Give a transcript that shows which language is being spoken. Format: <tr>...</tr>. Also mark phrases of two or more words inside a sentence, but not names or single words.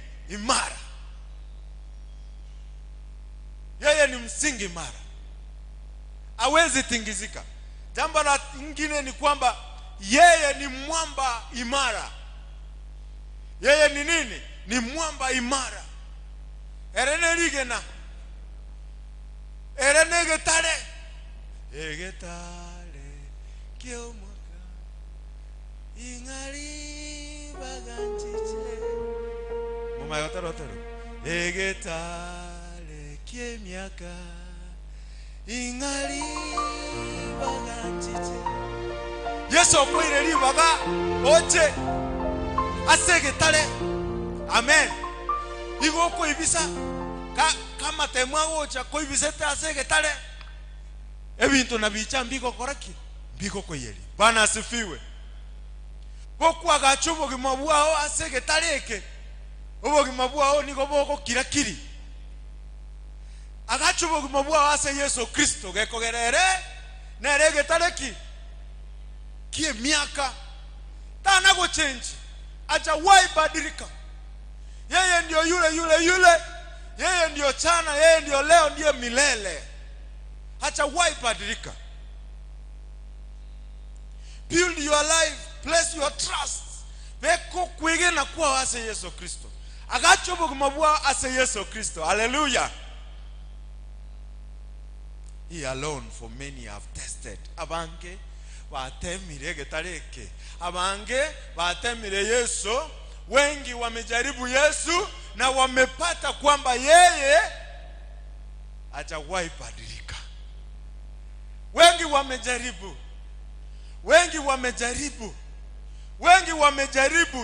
<sw>Imara. Yeye ni msingi imara. Hawezi tingizika. Jambo la lingine ni kwamba yeye ni mwamba imara. Yeye ni nini? Ni mwamba imara.</sw> <guz>Erene ligena. Erene getare. Egetare kiomaka. Ingali baganchiche. Mama yotaro taro. Egetare kiemiaka. Ingali baganchiche. Yesu okoire libaga oche asegetale. Amen. Igo ko ibisa kama temwa ocha ko ibisete asegetale. Ebintu nabicha mbiko koraki mbiko koyeli.</guz> <sw>Bwana asifiwe.</sw> <guz>Boku agachubo gimabwao asegetaleke. Obo gimabwao niko boko kirakiri. Agachubo gimabwao ase Yesu Kristo gekogerere neregetaleki. Kie miaka tana</guz> <en>go change,</en> <sw>hajawahi badilika. Yeye ndio yule. Yeye ndio jana, yeye ndio leo, ndiye milele. Hajawahi badilika.</sw> <en>Build your life, place your trust.</en> <guz>Beko kwige na kuwa ase Yesu Kristo. Agachobo kumabua ase Yesu Kristo. Hallelujah.</guz> <en>He alone for many have tested.</en> <guz>Abange watemire getareke. Abange watemire Yesu.</guz> <sw>Wengi wamejaribu Yesu na wamepata kwamba yeye hajawahi badilika. Wengi wamejaribu.</sw>